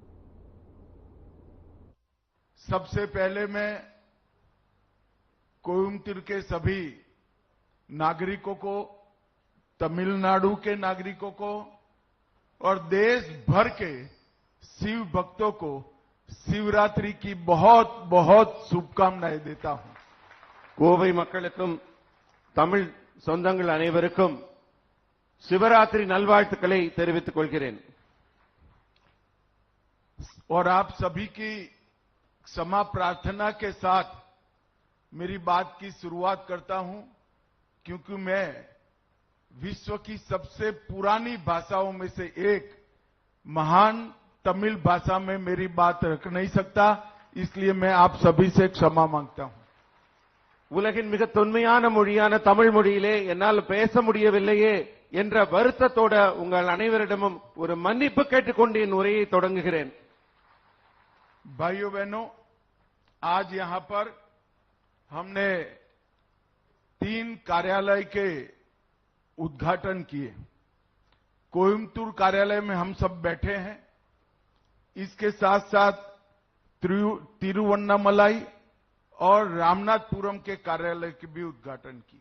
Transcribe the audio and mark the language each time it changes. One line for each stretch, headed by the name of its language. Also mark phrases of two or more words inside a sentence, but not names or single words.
Hindi: सबसे पहले मैं कोयम्बटूर के सभी नागरिकों को, तमिलनाडु के नागरिकों को और देश भर के शिव भक्तों को शिवरात्रि की बहुत बहुत शुभकामनाएं देता हूं।
Tamil: கோவை மக்களுக்கும் தமிழ் சொந்தங்கள் அனைவருக்கும் சிவராத்திரி நல்வாழ்த்துக்களை தெரிவித்துக் கொள்கிறேன்।
Hindi: और आप सभी की क्षमा प्रार्थना के साथ मेरी बात की शुरुआत करता हूं, क्योंकि मैं विश्व की सबसे पुरानी भाषाओं में से एक महान तमिल भाषा में मेरी बात रख नहीं सकता, इसलिए मैं आप सभी से क्षमा मांगता हूं।
Tamil: உலகின் மிக தொன்மையான மொழியான தமிழ் மொழியிலே என்னால் பேச முடியவில்லையே என்ற வருத்தத்தோட உங்கள் அனைவரிடமும் ஒரு மன்னிப்பு கேட்டுக்கொண்டு என் உரையை தொடங்குகிறேன்।
Hindi: भाइयों बहनों, आज यहां पर हमने 3 कार्यालय के उद्घाटन किए। कोयम्बटूर कार्यालय में हम सब बैठे हैं, इसके साथ साथ तिरुवन्नामलाई और रामनाथपुरम के कार्यालय के भी उद्घाटन किए।